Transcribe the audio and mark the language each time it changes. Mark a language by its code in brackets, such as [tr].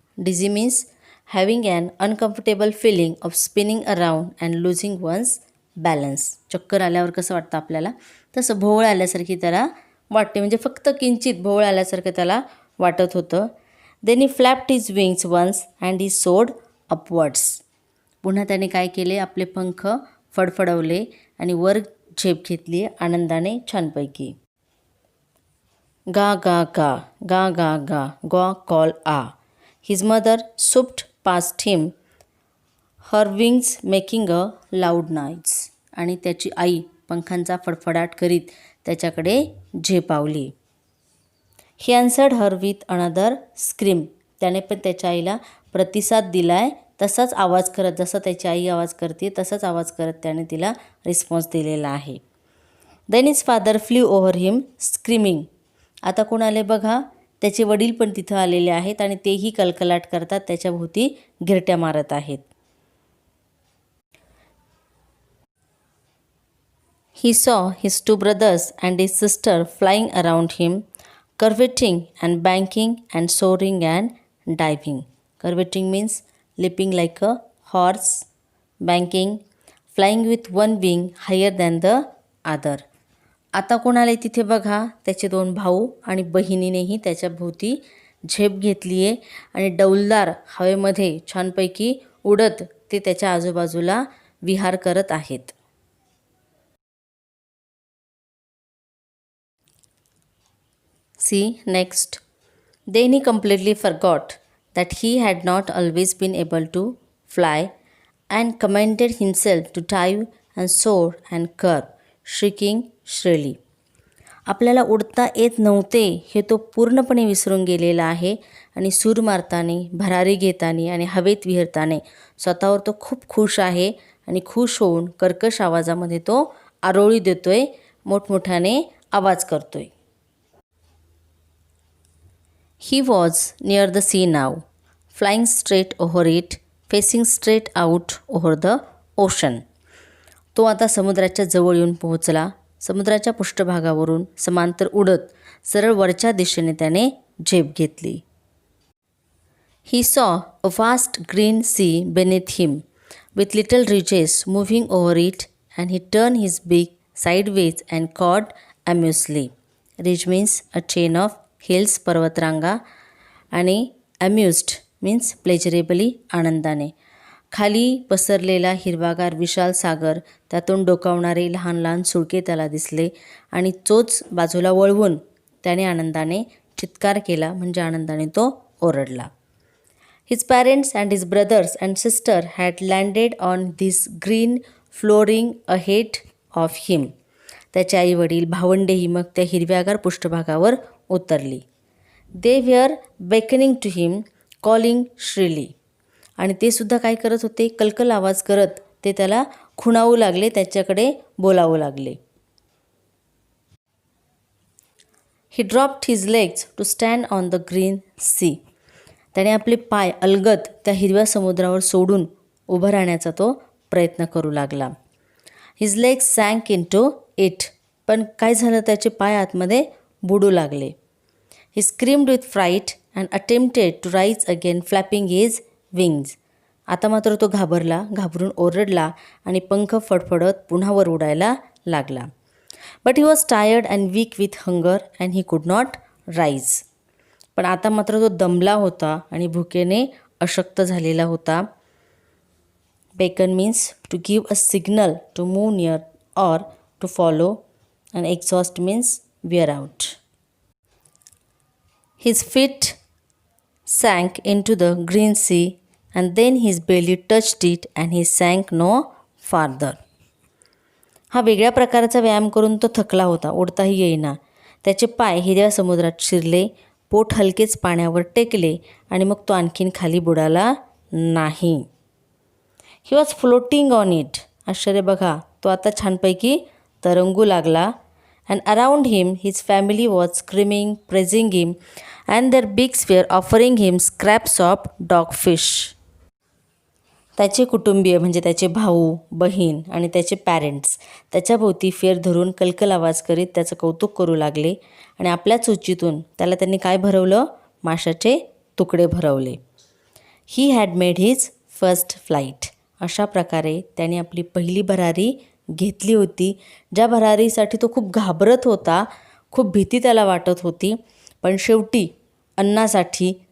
[en] Dizzy means having an uncomfortable feeling of spinning around and losing one's balance. [mr] चक्कर आल्यावर कसं वाटतं आपल्याला तसं भोवळ आल्यासारखी त्याला वाटते. म्हणजे फक्त किंचित भोवळ आल्यासारखं त्याला वाटत होतं. [en] Then he flapped his wings once and he soared upwards. [mr] पुन्हा त्याने काय केले, आपले पंख फडफडवले आणि वर झेप घेतली आनंदाने छानपैकी. गा गा गा गा गा गा गा call a. [en] His mother swooped past him, her wings making a loud noise. [mr] आणि त्याची आई पंखांचा फडफडाट करीत त्याच्याकडे झेपावली. [en] He answered her with another scream. [mr] त्याने पण त्याच्या आईला प्रतिसाद दिलाय, तसाच आवाज करत, जसं त्याची आई आवाज करते तसाच आवाज करत त्याने तिला रिस्पॉन्स दिलेला आहे. [en] Then his father flew over him screaming. [mr] आता कोण आले बघा, त्याचे वडील पण तिथं आलेले आहेत आणि तेही कलकलाट करतात, त्याच्याभोवती गिरट्या मारत आहेत. [en] He saw his two brothers and his sister flying around him, curveting and banking and soaring and diving. Curveting means leaping like a horse, banking, flying with one wing higher than the other. [mr] आता कोण आले तिथे बघा, त्याचे दोन भाऊ आणि बहिणीनेही त्याच्या भोवती झेप घेतली आहे आणि डौलदार हवेमध्ये छानपैकी उडत ते त्याच्या आजूबाजूला विहार करत आहेत. [en] See next. Then he completely forgot that he had not always been able to fly and commanded himself to dive and soar and curve, shrieking shrilly. [mr] आपल्याला उडता येत नव्हते हे तो पूर्णपणे विसरून गेलेला आहे आणि सूर मारताना, भरारी घेताना आणि हवेत विहरताना स्वतःवर तो खूप खुश आहे आणि खुश होऊन कर्कश आवाजामध्ये तो आरोळी देतोय, मोठमोठ्याने आवाज करतोय. [en] He was near the sea now, flying straight over it, facing straight out over the ocean. [mr] तो आता समुद्राच्या जवळ येऊन पोहोचला. समुद्राच्या पृष्ठभागावरून समांतर उडत सरळ वरच्या दिशेने त्याने झेप घेतली. [en] He saw a vast green sea beneath him, with little ridges moving over it, and he turned his beak sideways and cawed amusedly. Ridge means a chain of hills, [mr] पर्वतरांगा, आणि [en] amused means pleasurably, [mr] आनंदाने. खाली पसरलेला हिरवागार विशाल सागर, त्यातून डोकावणारे लहान लहान सुळके त्याला दिसले आणि चोच बाजूला वळवून त्याने आनंदाने चित्कार केला, म्हणजे आनंदाने तो ओरडला. [en] His parents and his brothers and sister had landed on this green flooring ahead of him. [mr] त्याचे आई वडील, भावंडेही मग त्या हिरव्यागार पृष्ठभागावर उतरली. [en] They were beckoning to him, calling shrilly. [mr] आणि ते सुद्धा काय करत होते, कलकल आवाज करत ते त्याला खुणावू लागले, त्याच्याकडे बोलावू लागले. [en] He dropped his legs to stand on the green sea. [mr] त्याने आपले पाय अलगद त्या हिरव्या समुद्रावर सोडून उभं राहण्याचा तो प्रयत्न करू लागला. [en] His legs sank into it. [mr] पण काय झालं, त्याचे पाय आतमध्ये बुडू लागले. [en] He screamed with fright and attempted to rise again, flapping his wings. [mr] आता मात्र तो घाबरून ओरडला आणि पंख फडफडत पुन्हा वर उडायला लागला. [en] But he was tired and weak with hunger and he could not rise. [mr] पण आता मात्र तो दमला होता आणि भुकेने अशक्त झालेला होता. [en] Beckon means to give a signal to move near or to follow, and exhaust means wear out. His feet sank into the green sea and then his belly touched it and he sank no farther. [mr] हा वेगळ्या प्रकारचा व्यायाम करून तो थकला होता, उडताही येईना. त्याचे पाय हिरव्या समुद्रात शिरले, पोट हलकेच पाण्यावर टेकले आणि मग तो आणखीन खाली बुडाला नाही. [en] He was floating on it. [mr] आश्चर्य बघा, तो आता छानपैकी तरंगू लागला. [en] And around him his family was screaming, praising him, and their beaks were offering him scraps of dogfish. [mr] त्याचे कुटुंबीय म्हणजे त्याचे भाऊ, बहीण आणि त्याचे पॅरेंट्स त्याच्याभोवती फेर धरून कलकल आवाज करीत त्याचं कौतुक करू लागले आणि आपल्या चोचीतून त्याला त्यांनी काय भरवलं, माशाचे तुकडे भरवले. [en] He had made his first flight. [mr] अशा प्रकारे त्याने आपली पहिली भरारी घेतली होती, ज्या भरारीसाठी तो खूप घाबरत होता, खूप भीती त्याला वाटत होती. पण शेवटी अन्नासाठी